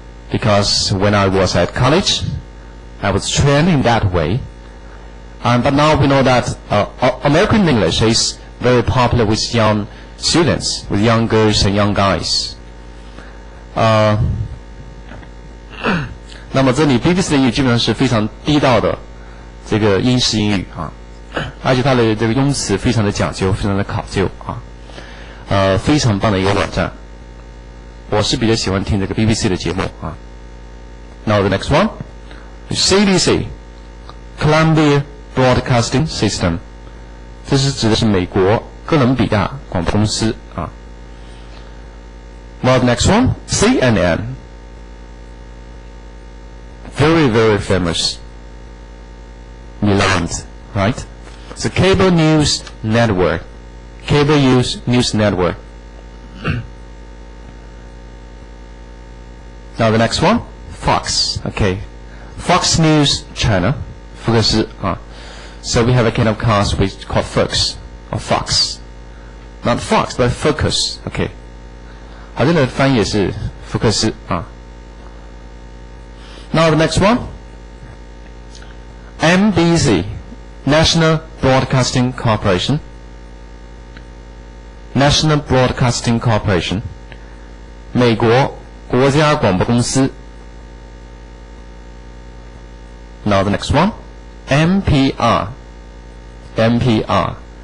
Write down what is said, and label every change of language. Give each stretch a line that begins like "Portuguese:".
English: Because when I was at college, I was trained in that way. But now we know that American English is very popular with young students, with young girls and young guys.
Chinese: 那么这里 BBC 的英语基本上是非常地道的这个英式英语啊，而且它的这个用词非常的讲究，非常的考究啊，非常棒的一个网站。我是比较喜欢听这个 BBC 的节目啊。
English: Now the next one, CBC, Columbia Broadcasting System，
Chinese: 这是指的是美国哥伦比亚广播公司啊。
English: Now the next one, CNN, very famous, Milan, right? It's a cable news network. Cable news network. Now the next one, Fox. Okay, Fox News China. 福克斯啊。 So we have a kind of cast which called Fox or Fox. Not Fox, but Focus. Okay.
Chinese: 好，这个翻译也是福克斯啊。
English: Now the next one, NBC, National Broadcasting Corporation. National Broadcasting Corporation.
Chinese: 美国国家广播公司。
English: Now the next one. NPR. NPR.